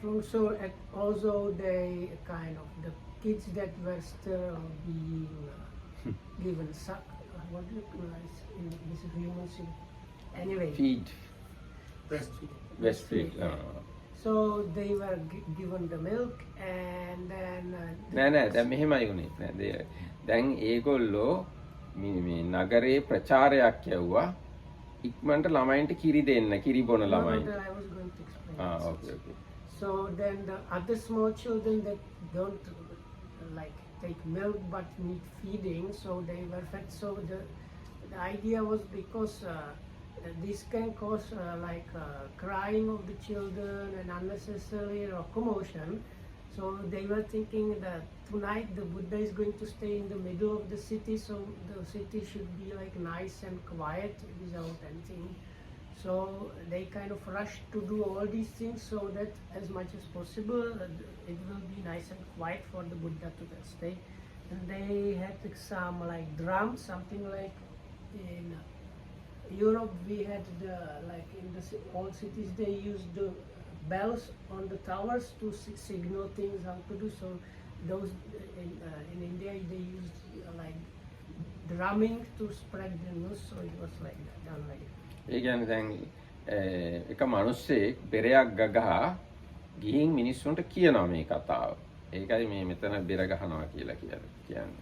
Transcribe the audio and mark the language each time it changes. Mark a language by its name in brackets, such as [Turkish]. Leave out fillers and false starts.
[English] So also they kind of the kids that were still being given suck, what do you call it in this human thing? Anyway, feed, breastfeed. So they were given the milk, and then [Sinhala] නෑ දැන් මෙහෙමයි උනේ. දැන් ඒගොල්ලෝ මේ නගරේ ප්‍රචාරයක් යවුවා ඉක්මනට ළමයින්ට කිරි දෙන්න කිරි බොන ළමයින්ට. [English] I was going to explain. Okay, okay. So then the other small children that don't like take milk but need feeding, so they were fed. So the idea was because this can cause crying of the children and unnecessary locomotion. So they were thinking that tonight the Buddha is going to stay in the middle of the city, so the city should be like nice and quiet without anything. So they kind of rushed to do all these things so that as much as possible it will be nice and quiet for the Buddha to stay. And they had some like drums, something like in Europe we had the like in the old cities they used the bells on the towers to signal things how to do. So those in India they used like drumming to spread the news. So it was like that, done like that. [Sinhala] ඒ කියන්නේ දැන් එක මිනිස්සෙක් බෙරයක් ගගහා ගිහින් මිනිස්සුන්ට කියනවා මේ කතාව. ඒකයි මේ මෙතන බෙර ගහනවා කියලා කියන්නේ.